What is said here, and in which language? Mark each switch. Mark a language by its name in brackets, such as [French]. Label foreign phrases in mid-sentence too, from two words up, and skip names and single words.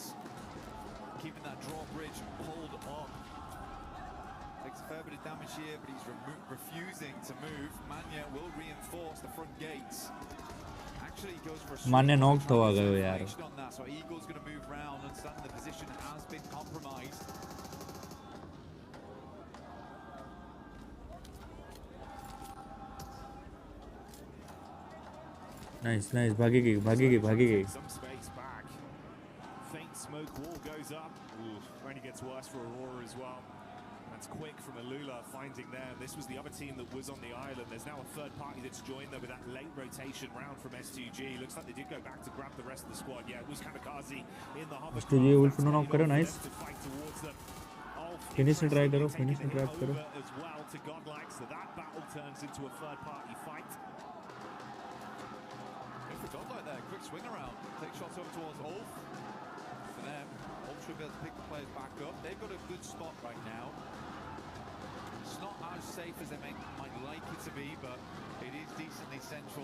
[English] Keeping that drawbridge pulled up. Takes a fair bit of damage here, but he's refusing to move. Manya will reinforce the front gates. Actually, he goes for a [Gujarati] માન્ય નોક થવા ગયો યાર [English] on that, so Eagle's going to move round, understanding the position has been compromised. nice nice [Gujarati] ભાગી ગઈ ભાગી ગઈ ભાગી ગઈ [English] Some space back. Faint smoke wall goes up. Ooh, only gets worse for Aurora as well. That's quick from Alula finding them. This was the other team that was on the island. There's now a third party that's joined them with that late rotation round from S2G. Looks like they did go back to grab the rest of the squad. Yeah, it was Kamikaze in the hover. [Hindi] S2G उल्फ [English] no knock [Hindi] करो [English] nice finish try [Hindi] करो [English] finish trap [Hindi] करो [English] as well to Godlike, so that battle turns into a third party fight. For Godlike there, quick swing around. Take shots over towards Ulf. For them, Ulf should be able to pick the players back up. They've got a good spot right now. It's not as safe as they might like it to be, but it is decently central.